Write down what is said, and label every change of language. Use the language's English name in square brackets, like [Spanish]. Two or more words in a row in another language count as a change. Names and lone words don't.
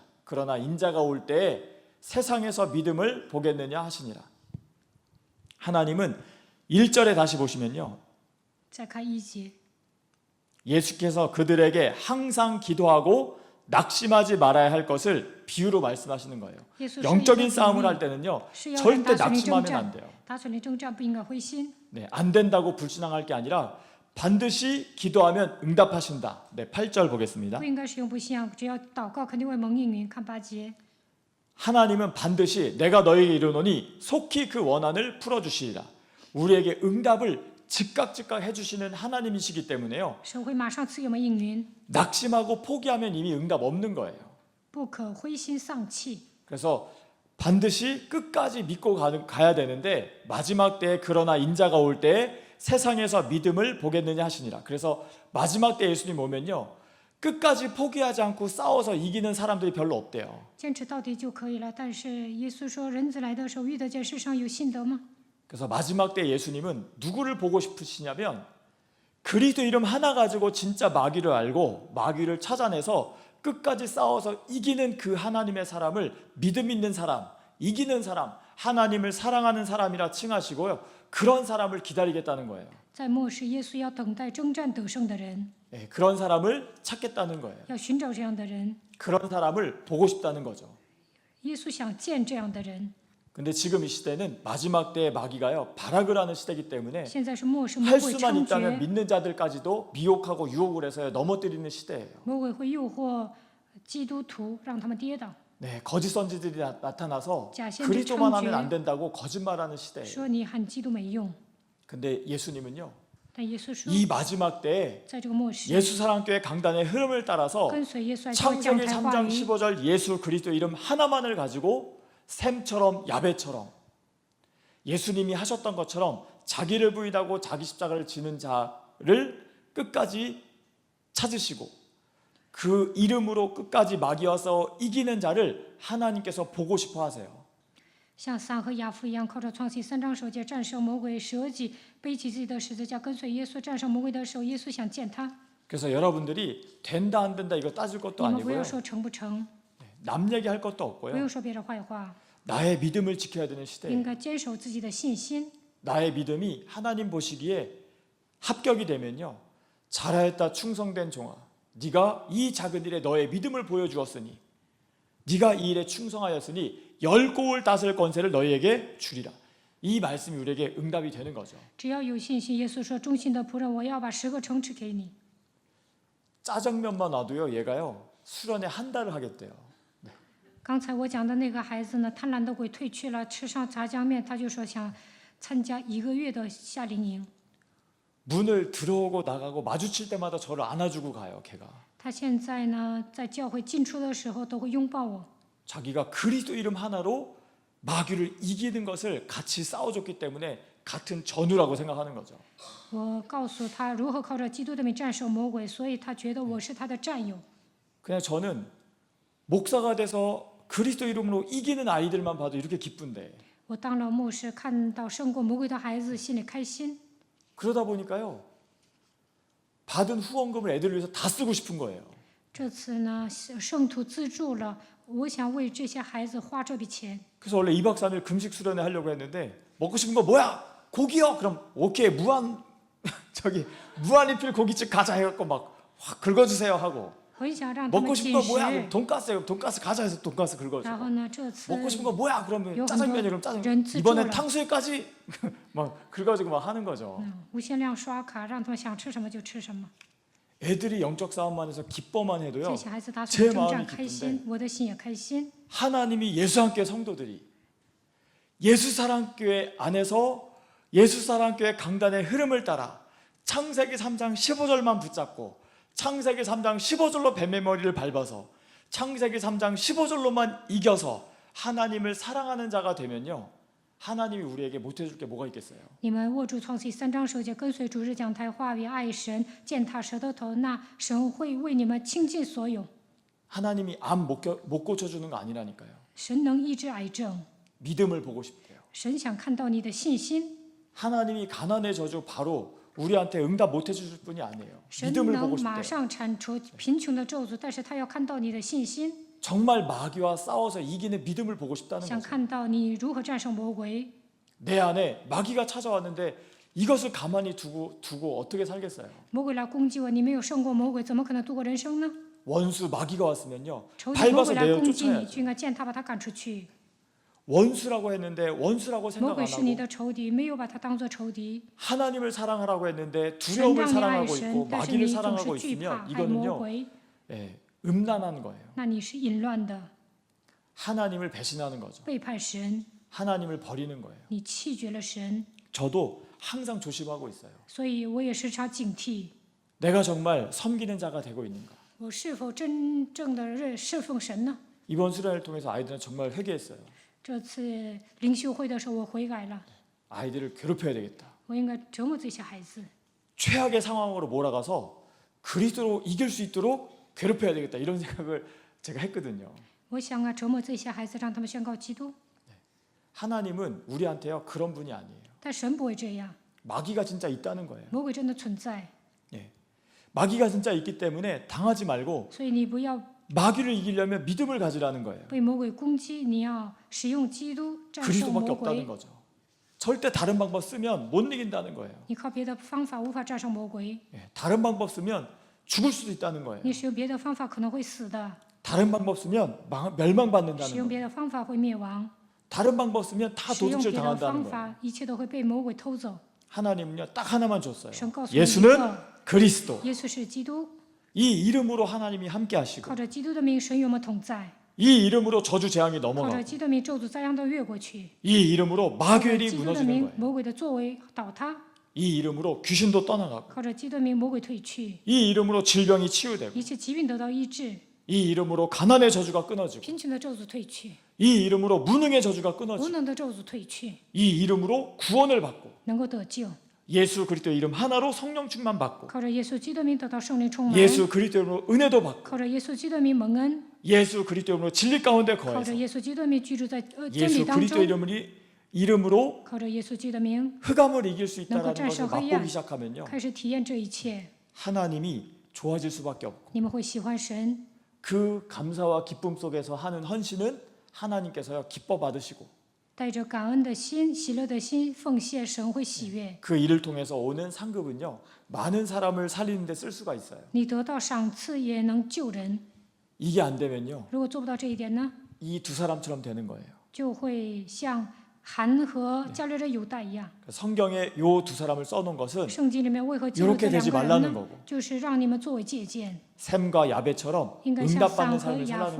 [Korean] 그러나 인자가 올 때에 세상에서 믿음을 보겠느냐 하시니라. 하나님은 1절에 다시 보시면요. [Chinese] 再看1节， [Korean] 예수께서 그들에게 항상 기도하고 낙심하지 말아야 할 것을 비유로 말씀하시는 거예요. [Chinese] 耶稣 [Korean] 영적인 싸움을 할 때는요. [Chinese] 是要让 [Korean] 절대 [Chinese] 大属灵征 [Korean] 낙심하면 안 [Chinese] 战， [Korean] 돼요. [Chinese] 大属灵征战不应该灰心， [Korean] 네, 안 된다고 불신앙할 게 아니라 반드시 기도하면 응답하신다. 네, 8절 보겠습니다. [Chinese] 不应该是用不信仰，只要祷告肯定会蒙应允。看8节， [Korean] 하나님은 반드시 내가 너에게 이르노니 속히 그 원한을 풀어주시리라. 우리에게 응답을 즉각 해주시는 하나님이시기 때문에요. [Chinese] 神会马上赐给我们应允， [Korean] 낙심하고 포기하면 이미 응답 없는 거예요. [Chinese] 不可灰心丧气。 [Korean] 그래서 반드시 끝까지 믿고 가야 되는데 마지막 때에 그러나 인자가 올 때에 세상에서 믿음을 보겠느냐 하시니라. 그래서 마지막 때 예수님 오면요. 끝까지 포기하지 않고 싸워서 이기는 사람들이 별로 없대요. [Chinese] 坚持到底就可以了。但是耶稣说，人子来的时候，遇得见世上有信德吗？ [Korean] 그래서 마지막 때 예수님은 누구를 보고 싶으시냐면 그리스도 이름 하나 가지고 진짜 마귀를 알고 마귀를 찾아내서 끝까지 싸워서 이기는 그 하나님의 사람을 믿음 있는 사람, 이기는 사람, 하나님을 사랑하는 사람이라 칭하시고요. 그런 사람을 기다리겠다는 거예요. [Chinese] 在末世，耶稣要等待征战得胜的人， [Korean] 네, 그런 사람을 찾겠다는 거예요. [Chinese] 要寻找这样的人。 [Korean] 그런 사람을 보고 싶다는 거죠. [Chinese] 耶稣想见这样的人。 [Korean] 근데 지금 이 시대는 마지막 때의 마귀가요. 발악을 하는 시대이기 때문에 [Chinese] 现在是末世，魔 [Korean] 할 [Chinese] 鬼 [Korean] 수만 [Chinese] 猖 [Korean] 있다면 [Chinese] 獗， [Korean] 믿는 자들까지도 미혹하고 유혹을 해서 넘어뜨리는 시대예요. [Chinese] 魔鬼会诱惑基督徒，让他们跌倒， [Korean] 네, 거짓 선지들이 나타나서 자신들 그리스도만 하면 창조해. 안 된다고 거짓말하는 시대예요. [Chinese] 说你喊基督没用。 [Korean] 근데 예수님은요. [Chinese] 但耶稣说， [Korean] 이 마지막 때에 [Chinese] 在这个末世， [Korean] 예수 사랑교회 강단의 흐름을 따라서 [Chinese] 跟随耶稣来教会讲 [Korean] 창세기 [Chinese] 台话 [Korean] 3장 [Chinese] 语， [Korean] 15절 예수 그리스도 이름 하나만을 가지고 샘처럼 야베처럼 예수님이 하셨던 것처럼 자기를 부인하고 자기 십자가를 지는 자를 끝까지 찾으시고 그 이름으로 끝까지 마귀와서 이기는 자를 하나님께서 보고 싶어 하세요. [Chinese] 像撒和亚夫一样，靠着创世3章首节战胜魔鬼，舍己背起自己的十字架，跟随耶稣战胜魔鬼的时候，耶稣想见他。 [Korean] 그래서 여러분들이 된다 안 된다 이거 따질 것도 [Chinese] 你们不 [Korean] 아니고요. [Chinese] 要说成不成， [Korean] 남 얘기할 것도 [Chinese] 不 [Korean] 없고요. [Chinese] 用说别人坏话， [Korean] 나의 믿음을 지켜야 되는 [Chinese] 应 [Korean] 시대예요. [Chinese] 该坚守自己的信心。 [Korean] 나의 믿음이 하나님 보시기에 합격이 되면요. 잘하였다 충성된 종아. 네가 이 작은 일에 너의 믿음을 보여주었으니 네가 이 일에 충성하였으니 10고을 다스릴 권세를 너희에게 주리라. 이 말씀이 우리에게 응답이 되는 거죠. [Chinese] 只要有信心，耶稣说：“忠心的仆人，我要把10个城池给你。 [Korean] 짜장면만 놔도요. 얘가요. 수련회 한 달을 하겠대요. ” [Chinese] 刚才我讲的那个孩子呢，贪婪的鬼退去了，吃上炸酱面，他就说想参加1个月的夏令营。 [Korean] 문을 들어오고 나가고 마주칠 때마다 저를 안아주고 가요. 걔가 [Chinese] 他现在呢，在教会进出的时候都会拥抱我。 [Korean] 자기가 그리스도 이름 하나로 마귀를 이기는 것을 같이 싸워줬기 때문에 같은 전우라고 생각하는 거죠. [Chinese] 我告诉他如何靠着基督的名战胜魔鬼，所以他觉得我是他的战友。 [Korean] 그냥 저는 목사가 돼서 그리스도 이름으로 이기는 아이들만 봐도 이렇게 기쁜데 [Chinese] 我当了牧师，看到胜过魔鬼的孩子，心里开心。 [Korean] 그러다 보니까요 받은 후원금을 애들 위해서 다 쓰고 싶은 거예요. [Chinese] 这次呢，圣徒资助了，我想为这些孩子花这笔钱。 [Korean] 그래서 원래 2박 3일 금식 수련회 하려고 했는데 먹고 싶은 거 뭐야? 고기요? 그럼 오케이 무한 무한리필 고깃집 가자 해갖고 막 확 긁어주세요 하고 [Chinese] 我也想让他 [Korean] 먹고 [Chinese] 们 [Korean] 싶은 [Chinese] 进 [Korean] 거 [Chinese] 食。 [Korean] 뭐야? 그럼 돈가스요. 돈가스 가자 해서 돈가스 [Chinese] 然 [Korean] 긁어주고 [Chinese] 后呢，这次 [Korean] 먹고 싶은 거 뭐야? 그러면 요 짜장면이 그럼 [Chinese] 人 [Korean] 짜장면 [Chinese] 自助 [Korean] 이번엔 [Chinese] 了 [Korean] 탕수육까지 막 긁어주고 막 하는 거죠. [Chinese] 无限量刷卡，让他们想吃什么就吃什么。 [Korean] 애들이 영적 싸움만 해서 기뻐만 해도요 [Chinese] 这些孩子打 [Korean] 제 [Chinese] 死征 [Korean] 마음이 [Chinese] 战开心，我的心也开心。 [Korean] 하나님이 예수함교회 성도들이 예수사랑교회 안에서 예수사랑교회 강단의 흐름을 따라 창세기 3장 15절만 붙잡고 창세기 3장 15절로 뱀의 머리를 밟아서 창세기 3장 15절로만 이겨서 하나님을 사랑하는 자가 되면요 하나님이 우리에게 못해줄 게 뭐가 있겠어요? [Chinese] 你们握住创世记3章首节，跟随主日讲台话语，爱神，践踏舌头头，那神会为你们倾尽所有。 [Korean] 하나님이 암 못 고쳐주는 거 아니라니까요. [Chinese] 神能医治癌症， [Korean] 믿음을 보고 싶대요. [Chinese] 神想看到你的信心。 [Korean] 하나님이 가난의 저주 바로 우리한테 응답 못 해주실 분이 아니에요. [Chinese] 神 [Korean] 믿음을 보고 [Chinese] 能马 [Korean] 싶대요. [Chinese] 上铲除贫穷的咒诅，但是他要看到你的信心， [Korean] 정말 마귀와 싸워서 이기는 믿음을 보고 싶다는 [Chinese] 想 [Korean] 거죠. [Chinese] 看到你如何战胜魔鬼。 [Korean] 내 안에 마귀가 찾아왔는데 이것을 가만히 두고 어떻게 살겠어요? [Chinese] 魔鬼来攻击我，你没有胜过魔鬼，怎么可能度过人生呢？ [Korean] 원수 마귀가 왔으면요 [Chinese] 仇敌魔 [Korean] 밟아서 [Chinese] 鬼来 [Korean] 내어 [Chinese] 攻击你， [Korean] 쫓아야죠. [Chinese] 就应该践踏把他赶出去。 [Korean] 원수라고 했는데 원수라고 [Chinese] 魔 [Korean] 생각 [Chinese] 鬼 [Korean] 안 [Chinese] 是你 [Korean] 하고 [Chinese] 的仇敌，没有把他当做仇敌。 [Korean] 하나님을 사랑하라고 했는데 [Chinese] 神 [Korean] 두려움을 [Chinese] 让你爱 [Korean] 사랑하고 있고 [Chinese] 神，但是 [Korean] 마귀를 [Chinese] 你总 [Korean] 사랑하고 [Chinese] 是惧怕 [Korean] 있으면 [Chinese] 爱魔 [Korean] 이거는요 [Chinese] 鬼， [Korean] 음란한 거예요. [Chinese] 那你是淫乱的， [Korean] 하나님을 배신하는 거죠. [Chinese] 背叛神， [Korean] 하나님을 버리는 거예요. [Chinese] 你弃绝了神。 [Korean] 저도 항상 조심하고 있어요. [Chinese] 所以我也时常警惕， [Korean] 내가 정말 섬기는 자가 되고 있는가? [Chinese] 我是否真正的侍奉神呢？ [Korean] 이번 수련을 통해서 아이들은 정말 회개했어요. [Chinese] 这次灵修会的时候，我悔改了， [Korean] 아이들을 괴롭혀야 되겠다. [Chinese] 我应该折磨这些孩子， [Korean] 최악의 상황으로 몰아가서 그리스도로 이길 수 있도록 괴롭혀야 되겠다. 이런 생각을 제가 했거든요. [Chinese] 我想折磨这些孩子，让他们宣告基督。 [Korean] 하나님은 우리한테요 그런 분이 아니에요. [Chinese] 但神不会这样， [Korean] 마귀가 진짜 있다는 거예요. [Chinese] 魔鬼真的存在， [Korean] 마귀가 진짜 있기 때문에 당하지 말고 [Chinese] 所以你不要 [Korean] 마귀를 이기려면 믿음을 가지라는 거예요. [Chinese] 被魔鬼攻击，你要使用基督战胜 [Korean] 그리스도밖에 [Chinese] 魔 [Korean] 없다는 [Chinese] 鬼。 [Korean] 거죠. 절대 다른 방법 쓰면 못 이긴다는 거예요. [Chinese] 你靠别的方法无法战胜魔鬼， [Korean] 다른 방법 쓰면 죽을 수도 있다는 거예요. [Chinese] 你使用别的方法可能会死的， [Korean] 다른 방법 쓰면 [Chinese] 使 [Korean] 멸망받는다는 [Chinese] 用 [Korean] 거예요. [Chinese] 别的方法会灭亡， [Korean] 다른 방법 쓰면 다 [Chinese] 使用 [Korean] 도둑질 [Chinese] 别的 [Korean] 당한다는 [Chinese] 方 [Korean] 거예요. [Chinese] 法，一切都会被魔鬼偷走。 [Korean] 하나님은요 딱 하나만 줬어요. [Chinese] 神告诉你一 [Korean] 예수는 [Chinese] 个， [Korean] 그리스도. [Chinese] 耶稣是基督， [Korean] 이 이름으로 하나님이 함께 하시고 [Chinese] 靠着基督的名，神与我们同在； [Korean] 이 이름으로 저주 재앙이 [Chinese] 靠着 [Korean] 넘어가고 [Chinese] 基督的名，咒诅灾殃都越过去； [Korean] 이 이름으로 [Chinese] 靠着 [Korean] 마귀엘이 [Chinese] 基督的 [Korean] 무너지는 [Chinese] 名， [Korean] 거예요. [Chinese] 魔鬼的作为倒塌； [Korean] 이 이름으로 귀신도 떠나가고 [Chinese] 靠着基督的名，魔鬼退去， [Korean] 이 이름으로 질병이 치유되고 [Chinese] 一切疾病得到医治， [Korean] 이 이름으로 가난의 저주가 끊어지고 [Chinese] 贫穷的咒诅退去， [Korean] 이 이름으로 무능의 저주가 [Chinese] 无 [Korean] 끊어지고 [Chinese] 能的咒诅退去， [Korean] 이 이름으로 구원을 받고 [Chinese] 能够得救。 [Korean] 예수 그리스도 이름 하나로 성령 충만 받고 [Chinese] 靠着耶稣基督的名得到圣灵充满， [Korean] 예수 그리스도 이름으로 은혜도 받고 [Chinese] 靠着耶稣基督的名蒙恩， [Korean] 예수 그리스도 이름으로 진리 가운데 [Chinese] 靠 [Korean] 거해서 [Chinese] 着耶稣基督的名居住在真理 [Korean] 예수 [Chinese] 当 [Korean] 그리스도 [Chinese] 中， [Korean] 이름으로 [Chinese] 靠着耶稣基督的名 [Korean] 흑암을 이길 수 있다는 [Chinese] 能够战胜 [Korean] 것을 [Chinese] 黑暗。 [Korean] 맛보기 시작하면요 [Chinese] 开始体验这一切， [Korean] 하나님이 좋아질 수밖에 없고 [Chinese] 你们会喜欢神。 [Korean] 그 감사와 기쁨 속에서 하는 헌신은 하나님께서요 기뻐 받으시고 [Chinese] 带着感恩的心、喜乐的心奉献，神会喜悦。 [Korean] 그 일을 통해서 오는 상급은요 많은 사람을 살리는 데 쓸 수가 있어요. [Chinese] 你得到赏赐也能救人。 [Korean] 이게 안 되면요 [Chinese] 如果做不到这一点呢， [Korean] 이 두 사람처럼 되는 거예요. [Chinese] 就会像韩和加略人犹大一样。 [Korean] 성경에 요 두 사람을 써놓은 것은 [Chinese] 圣经里面为何记录 [Korean] 이렇게 [Chinese] 这两 [Korean] 되지 [Chinese] 个人 [Korean] 말라는 [Chinese] 呢？ [Korean] 거고 [Chinese] 就是让你们作为借鉴， [Korean] 샘과 야베처럼 [Chinese] 应该像 [Korean] 응답받는 [Chinese] 撒和 [Korean] 삶을 [Chinese] 雅 [Korean] 살라는